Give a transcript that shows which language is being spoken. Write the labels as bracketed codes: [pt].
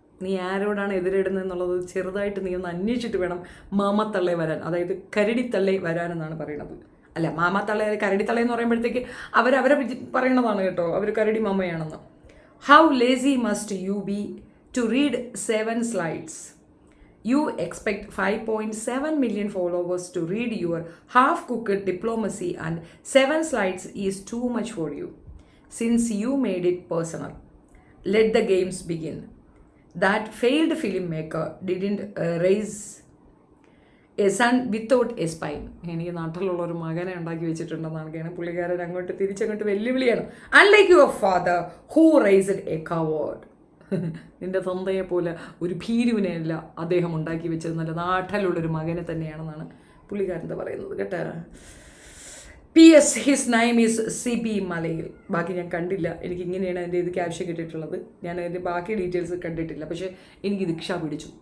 [ml] നീ ആരോടാണ് എതിരിടുന്നത് എന്നുള്ളത് ചെറുതായിട്ട് നീ ഒന്ന് അന്വേഷിച്ചിട്ട് വേണം മാമത്തള്ളേ വരാൻ, അതായത് കരടിത്തള്ളേ വരാനെന്നാണ് പറയണത്. അല്ല, മാമത്തള്ളേ കരടിത്തള്ളേ എന്ന് പറയുമ്പോഴത്തേക്ക് അവരെ പറയണതാണ് കേട്ടോ, അവർ കരടി മാമയാണെന്ന്. [en] How lazy must you be to read 7 slides? You expect 5.7 million followers to read your half-cooked diplomacy, and 7 slides is too much for you. Since you made it personal, let the games begin. That failed filmmaker didn't raise a son without a spine. [ml] എനിക്ക് നാട്ടിലുള്ള ഒരു മകനെ ഉണ്ടാക്കി വെച്ചിട്ടുണ്ടെന്നാണ് പുള്ളിക്കാരൻ അങ്ങോട്ട് തിരിച്ചങ്ങോട്ട് വെല്ലുവിളിയാണ്. [en] Unlike your father who raised a coward. [ml] നിന്റെ തന്തയെ പോലെ ഒരു ഭീരുവിനെയല്ല അദ്ദേഹം ഉണ്ടാക്കി വെച്ചത്, നല്ല നാട്ടിലുള്ളൊരു മകനെ തന്നെയാണെന്നാണ് പുള്ളിക്കാരൻ്റെ പറയുന്നത് കേട്ടോ. [en] PS his name is [ml] Sibi Malayil. ബാക്കി ഞാൻ കണ്ടില്ല, എനിക്ക് ഇങ്ങനെയാണ് അതിൻ്റെ ഇത് ക്യാപ്ഷൻ കിട്ടിയിട്ടുള്ളത്. ഞാൻ അതിൻ്റെ ബാക്കി ഡീറ്റെയിൽസ് കണ്ടിട്ടില്ല. പക്ഷേ എനിക്ക് ദീക്ഷ പിടിച്ചു.